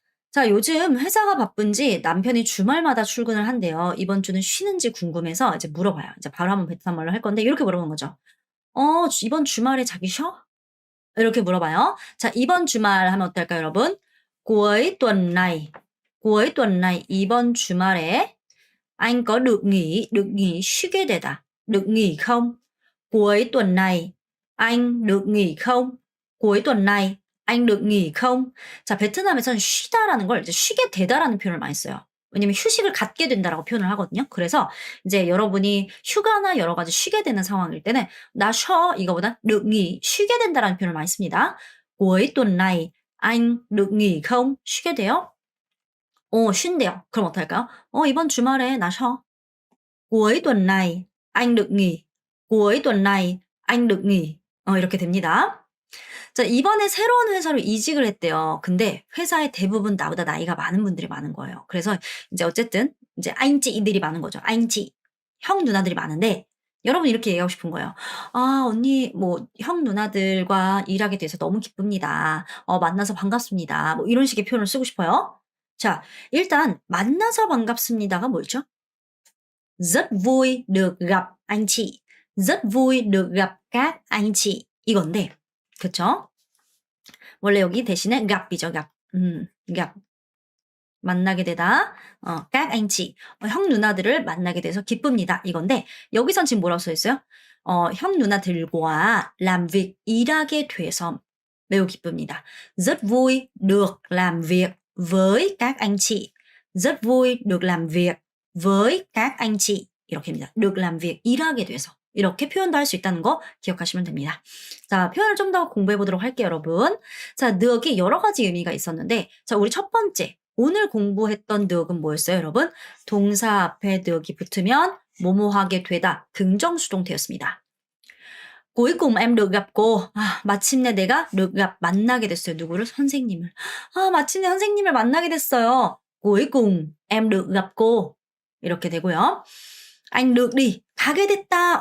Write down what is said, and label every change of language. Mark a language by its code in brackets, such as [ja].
[ko] 자, 요즘 회사가 바쁜지 남편이 주말마다 출근을 한대요. 이번 주는 쉬는지 궁금해서 이제 물어봐요. 이제 바로 한번 베트남 말로 할 건데 이렇게 물어보는 거죠. 이번 주말에 자기 쉬어? 이렇게 물어봐요. 자, 이번 주말 하면 어떨까요, 여러분? [vi] cuối tuần này, cuối tuần này, [ko] 이번 주말에 [vi] anh có được nghỉ [ko] 쉬게 되다. [vi] được nghỉ không? cuối tuần này, anh được nghỉ không? cuối tuần này, anh được nghỉ không? [ko] 자, 베트남에서는 쉬다라는 걸 이제 쉬게 되다라는 표현을 많이 써요. 왜냐면 휴식을 갖게 된다라고 표현을 하거든요. 그래서 이제 여러분이 휴가나 여러 가지 쉬게 되는 상황일 때는 나 쉬어 이거보다 [vi] được nghỉ [ko] 쉬게 된다라는 표현을 많이 씁니다. [vi] cuối tuần này anh được nghỉ không? [ko] 쉬게 돼요? 쉰대요. 그럼 어떡할까요? 이번 주말에 나 쉬어. [vi] cuối tuần này anh được nghỉ. cuối tuần này anh được nghỉ. [ko] 이렇게 됩니다. 자, 이번에 새로운 회사로 이직을 했대요. 근데 회사에 대부분 나보다 나이가 많은 분들이 많은 거예요. 그래서 이제 어쨌든 이제 아인찌이들이 많은 거죠. 아인찌. 형 누나들이 많은데 여러분 이렇게 얘기하고 싶은 거예요. 아, 언니 뭐 형 누나들과 일하게 돼서 너무 기쁩니다. 만나서 반갑습니다. 뭐 이런 식의 표현을 쓰고 싶어요. 자, 일단 만나서 반갑습니다가 뭐였죠? [vi] rất vui được gặp anh chị. rất vui được gặp các anh chị. [ko] 이건데 그쵸? 원래 여기 대신에 gặp 이죠, gặp. [vi] gặp. [ko] 만나게 되다. [vi] các anh chị. [ko] 형 누나들을 만나게 돼서 기쁩니다. 이건데 여기선 지금 뭐라고 써 있어요? 형 누나들과 [vi] làm việc, [ko] 일하게 돼서 매우 기쁩니다. [vi] rất vui được làm việc với các anh chị. rất vui được làm việc với các anh chị. [ko] 이렇게입니다. [vi] được làm việc, [ko] 일하게 돼서. 이렇게 표현도 할 수 있다는 거 기억하시면 됩니다. 자, 표현을 좀 더 공부해 보도록 할게요, 여러분. 자, 늑이 여러 가지 의미가 있었는데, 자, 우리 첫 번째, 오늘 공부했던 늑은 뭐였어요, 여러분? 동사 앞에 늑이 붙으면 뭐뭐하게 되다, 긍정수동태였습니다. [vi] cuối cùng em được gặp cô. [ko] 마침내 내가 [vi] được gặp, [ko] 만나게 됐어요. 누구를? 선생님을. 마침내 선생님을 만나게 됐어요. [vi] cuối cùng em được gặp cô. [ko] 이렇게 되고요. [vi] anh được đi, [ko] 가게 됐다.